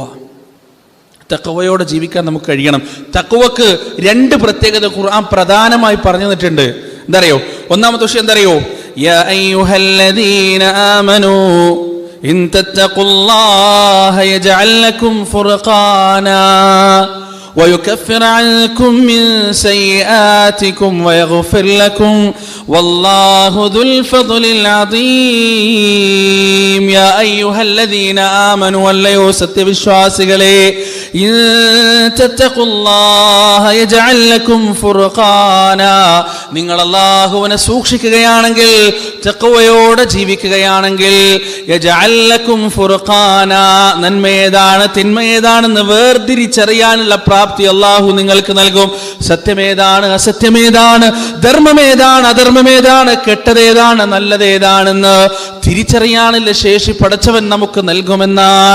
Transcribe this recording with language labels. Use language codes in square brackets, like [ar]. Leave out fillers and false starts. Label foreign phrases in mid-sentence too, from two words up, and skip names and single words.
[ml] തഖ്വയോടെ ജീവിക്കാൻ നമുക്ക് കഴിയണം. തഖ്വക്ക് രണ്ട് പ്രത്യേകത ഖുർആൻ പ്രധാനമായി പറഞ്ഞു തന്നിട്ടുണ്ട്. എന്താ അറിയോ? ഒന്നാമത്തെ വിഷയം എന്താ അറിയോ? [ar] يا أيها الذين آمنوا إن تتقوا الله يجعل لكم فرقانا ويكفر عنكم من سيئاتكم ويغفر لكم والله ذو الفضل العظيم يا أيها الذين آمنوا وَلَّيُّ [ml] സത്യവിശ്വാസികളെ [ar] إن تتقوا الله يجعل لكم فرقانا [ml] നിങ്ങൾ അല്ലാഹുവിനെ സൂക്ഷിക്കുകയാണെങ്കിൽ, തഖ്വയോടെ ജീവിക്കുകയാണെങ്കിൽ, [ar] يجعل لكم فرقانا [ml] നന്മയേതാണ് തിന്മയേതാണെന്ന് വേർതിരിച്ചറിയാനുള്ള പ്രാപ്തി അല്ലാഹു നിങ്ങൾക്ക് നൽകും. സത്യമേതാണ് അസത്യമേതാണ്, ധർമ്മമേതാണ് അധർമ്മമേതാണ്, കെട്ടതേതാണ് നല്ലതേതാണെന്ന് തിരിച്ചറിയാനുള്ള ശേഷി പടച്ചവൻ നമുക്ക് നൽകുമെന്നാണ്.